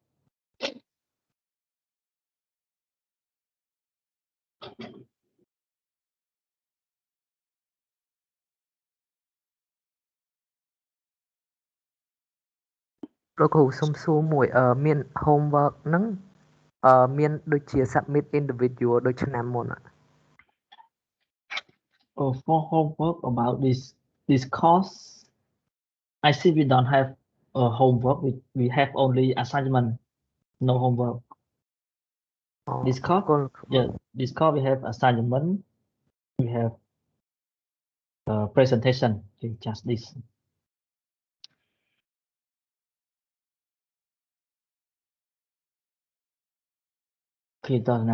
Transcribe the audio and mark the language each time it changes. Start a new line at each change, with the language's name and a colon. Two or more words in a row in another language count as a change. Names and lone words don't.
Khmer: លោកគ្រូសុំសួរមួយមាន homework ហ្នឹងមានដូចជា
English: submit individual
Khmer: ដូចឆ្នាំមុនអត់
English: For homework about this course, I see we don't have homework. We have only assignment, no homework. This course, yeah, this course we have assignment. We have presentation. Okay, just this.
Khmer: គឺតើណា